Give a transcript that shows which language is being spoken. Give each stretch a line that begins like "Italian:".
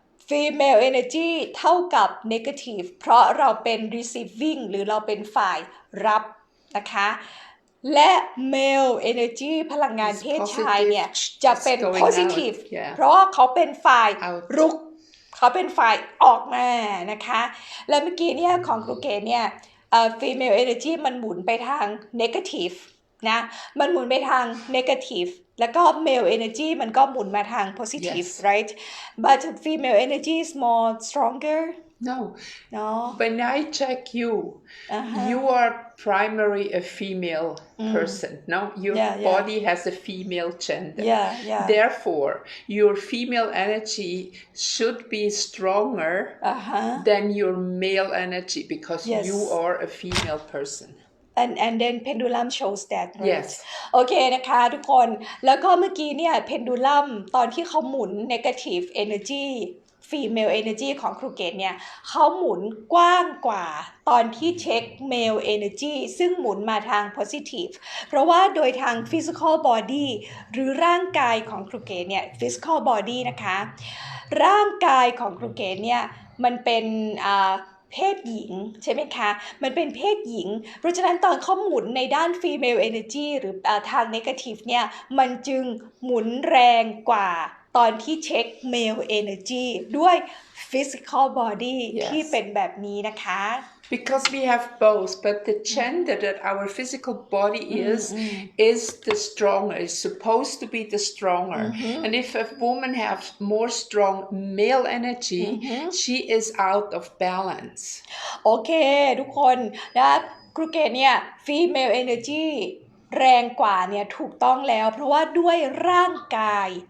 Thai: Female energy เท่ากับ negative เพราะเราเป็น receiving หรือเราเป็นฝ่ายรับนะคะและ male energy พลังงานเพศชายเนี่ยจะเป็น positive เพราะว่าเขาเป็นฝ่ายรุกเขาเป็นฝ่ายออกมานะคะและเมื่อกี้เนี่ยของครูเกดเนี่ย female energy มันหมุนไปทาง negative นะมันหมุนไปทาง negative แล้วก็ male energy มันก็หมุนมาทาง positive
English: right but female energy is more stronger No.
Thai: เนาะ
English: When I check you, you are primary a female person. No, your Yeah, yeah. body has a female gender. Yeah. Therefore, your female energy should be stronger than your male energy because Yes. you are a female person. and then pendulum shows that right Yes.
Thai: โอเคนะคะทุกคนแล้วก็เมื่อกี้เนี่ย pendulum ตอนที่เขาหมุน negative energy female energy ของครูเกตเนี่ยเขาหมุนกว้างกว่าตอนที่เช็ค male energy ซึ่งหมุนมาทาง positive เพราะว่าโดยทาง physical body หรือร่างกายของครูเกตเนี่ย physical body นะคะร่างกายของครูเกตเนี่ยมันเป็น เพศหญิงใช่ไหมคะมันเป็นเพศหญิงเพราะฉะนั้นตอนเขาหมุนในด้าน female energy หรือทาง negative เนี่ยมันจึงหมุนแรงกว่าตอนที่เช็ค male energy ด้วย physical body ที่เป็นแบบนี้นะคะ
English: Because we have both, but the gender that our physical body is the stronger, is supposed to be the stronger. And if a woman has more strong male energy, she is out of balance.
Thai: โอเคทุกคนนะครูเกตเนี่ย female energy แรงกว่าเนี่ยถูกต้องแล้วเพราะว่าด้วยร่างกาย